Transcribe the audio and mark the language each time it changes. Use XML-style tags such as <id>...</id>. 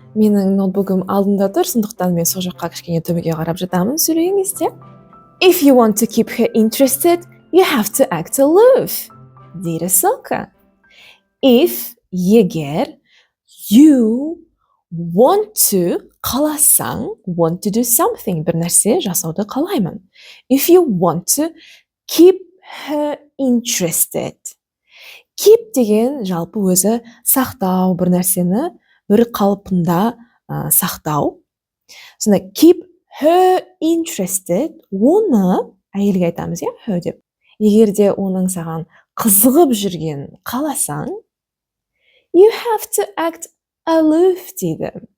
<kk>Менің ноутбугым алдымда тұр, сондықтан мен сол жаққа кішкене төбеге қарап жатамын сөйлегеніңізде.</kk> <en>If you want to keep her interested, you have to act aloof.</en> <kk>Дейді Сока.</kk> <en>If,</en> <kk>егер,</kk> <en>you want to,</en> <kk>қаласаң,</kk> <en>want to do something,</en> <kk>бір нәрсе жасауды қалаймын.</kk> <en>If you want to keep her interested.</en> <kk>Keep деген жалпы өзі сақтау, бір нәрсені бір қалпында сақтау. Сонда</kk> <en>keep her interested,</en> <kk>оны әйелге айтамыз, her деп. Егер де оның саған қызығып жүрген қаласаң,</kk> <en>you have to act aloof</en> <kk>дейді.</kk>